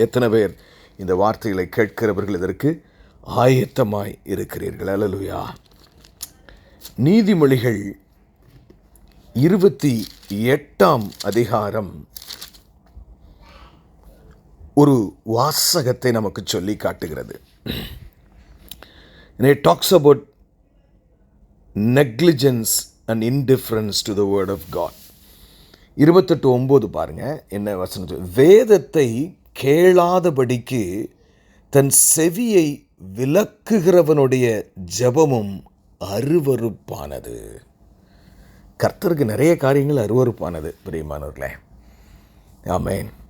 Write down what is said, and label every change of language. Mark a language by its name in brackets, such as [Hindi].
[Tamil] எத்தனை பேர் இந்த வார்த்தைகளை கேட்கிறவர்கள் இதற்கு ஆயத்தமாய் இருக்கிறீர்கள்? அல்லேலூயா. நீதிமொழிகள் 28ஆம் அதிகாரம் ஒரு வாசகத்தை நமக்கு சொல்லி காட்டுகிறது. [English] It talks about negligence and indifference to the word of God. [Tamil] 28:9 பாருங்க என்ன வசனம். வேதத்தை கேளாதபடிக்கு தன் செவியை விலக்குகிறவனுடைய ஜெபமும் அருவருப்பானது. கர்த்தருக்கு நிறைய காரியங்கள் அருவருப்பானது பிரியமானவர்களே. ஆமென்.